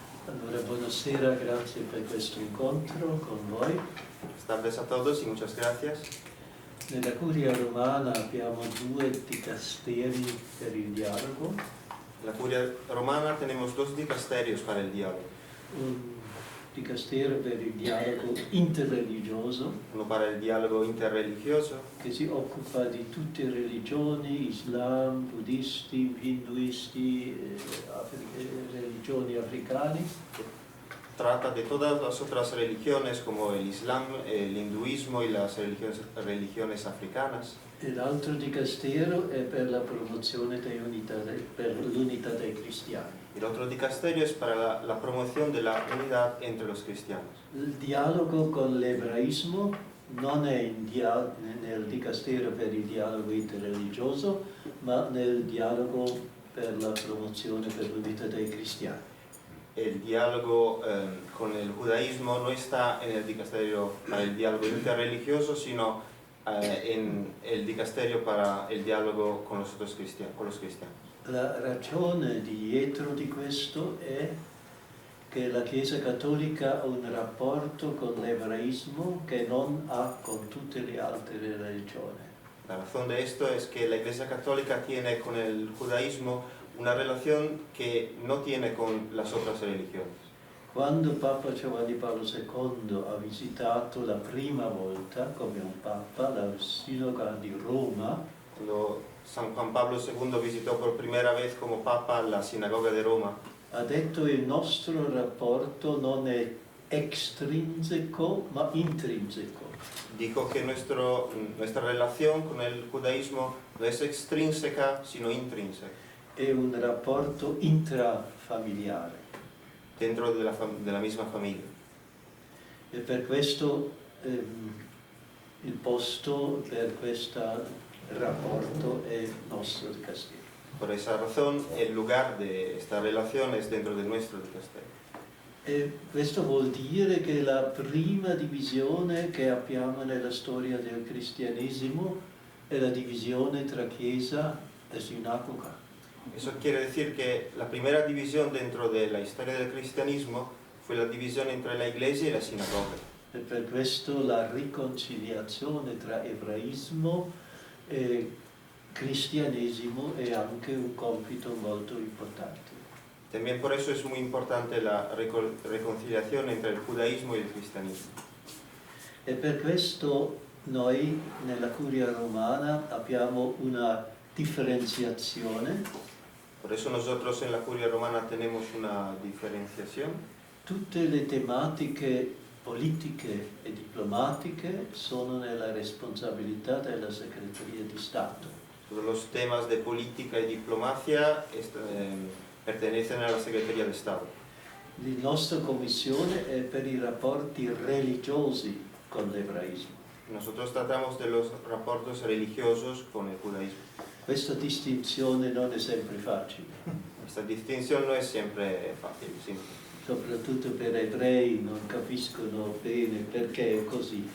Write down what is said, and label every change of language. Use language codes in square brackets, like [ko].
[it] Allora, buonasera, grazie per questo incontro con voi. [es] Buenas tardes a todos y muchas gracias. [it] Nella Curia Romana abbiamo 2 dicasteri per il dialogo. [es] En la Curia Romana tenemos 2 dicasterios para el diálogo. [it] Un dicastero per il dialogo interreligioso, [es] uno para el diálogo interreligioso, [it] che si occupa di tutte le religioni, Islam, buddisti, hinduisti, religioni africane, [es] trata de todas las otras religiones como el Islam, el hinduismo y las religiones africanas. [it] e l'altro dicastero è per la promozione per l'unità dei cristiani. [es] El otro dicasterio es para la promoción de la unidad entre los cristianos. [it] Il dialogo con l'ebraismo non è nel dicastero per il dialogo interreligioso, ma nel dialogo per la promozione per l'unità dei cristiani. [es] El diálogo con el judaísmo no está en el dicasterio para el diálogo interreligioso, sino en el dicasterio para el diálogo con los otros cristianos, con los cristianos. [it] La ragione dietro di questo è che la Chiesa Cattolica ha un rapporto con l'ebraismo che non ha con tutte le altre religioni. [es] La razón de esto es que la Iglesia Católica tiene con el judaísmo una relación que no tiene con las otras religiones. [it] Quando Papa Giovanni Paolo II ha visitato la prima volta come un Papa la sinagoga di Roma, [es] Cuando San Juan Pablo II visitó por primera vez como Papa la sinagoga de Roma, [it] ha detto che il nostro rapporto non è extrinseco ma intrinseco. [es] dijo que nuestra relación con el judaísmo no es extrínseca, sino intrínseca, [it] È un rapporto intrafamiliare [es] dentro de la misma familia. [it] e per questo il posto per questo rapporto è il nostro dicastero. [es] Por esa razón, el lugar de esta relación es dentro de nuestro dicasterio. [it] E questo vuol dire che la prima divisione che abbiamo nella storia del cristianesimo è la divisione tra Chiesa e sinagoga. [es] Eso quiere decir que la primera división dentro de la historia del cristianismo fue la división entre la iglesia y la sinagoga. [it] E per questo la riconciliazione tra ebraismo e cristianesimo è anche un compito molto importante. [es] También por eso es muy importante la reconciliación entre el judaísmo y el cristianismo. [it] E per questo noi nella Curia Romana abbiamo una differenziazione. [es] Por eso nosotros en la Curia Romana tenemos una diferenciación. [it] Tutte le tematiche politiche e diplomatiche sono nella responsabilità della Segreteria di Stato. [es] Todos los temas de política y diplomacia pertenecen a la Secretaría de Estado. [it] La nostra commissione è per i rapporti religiosi con l'ebraismo. [es] Nosotros tratamos de los rapportos religiosos con el judaísmo. [it] Questa distinzione non è sempre facile, [es] Esta distinción no es siempre fácil, simple. [it] soprattutto per ebrei non capiscono bene perché è così.